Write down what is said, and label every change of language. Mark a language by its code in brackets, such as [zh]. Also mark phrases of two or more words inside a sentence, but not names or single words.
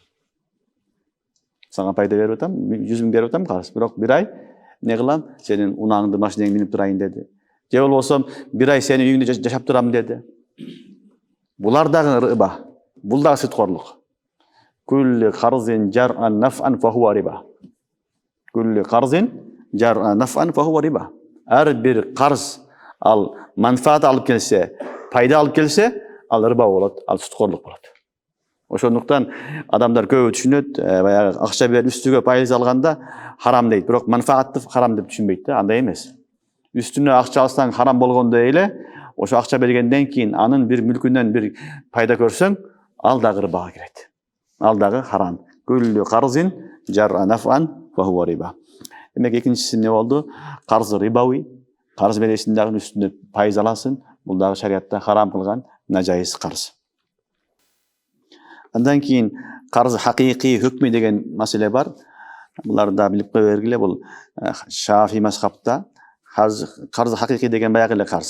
[ky] Сага пайда берип атам, 100 миң берип атам карыз, бирок бир ай не кылам, сенин унааңды, машинеңди минип турайын деди. Же болбосо бир ай сенин үйүңдө жашап турам деди. Булар дагы риба, бул дагы сүткорлук. [ar] كل قرض جر نفعا فهو ربا. كل قرض جر نفعا فهو ربا. [ky] Ар бир карыз ал манфаат алып келсе, пайда алып келсе, ал риба болот, ал сүткорлук болот. Ошондуктан адамдар көбү түшүнөт, баягы акча берип үстүгө пайыз алганда харам дейт, бирок манфаатты харам деп түшүнбөйт да, андай эмес. Үстүнө акча алсаң харам болгондой эле, ошо акча бергенден кийин анын бир мүлкүнөн бир пайда көрсөң, ал дагы рибага кирет. Ал дагы харам. [ar] كل قرض جر نفعا فهو ربا. [ky] Демек экинчиси эмне болду? Карыз рибави. Карыз бересиң дагы үстүнө пайыз аласың. Бул дагы шариатта харам кылган нажайыз карыз. Андан кийин карыз хакыйкый, hukmi деген маселе бар. Буларды да билип кое бергиле, бул Шафи мазхабта карз хакыйкый деген баягы эле карз.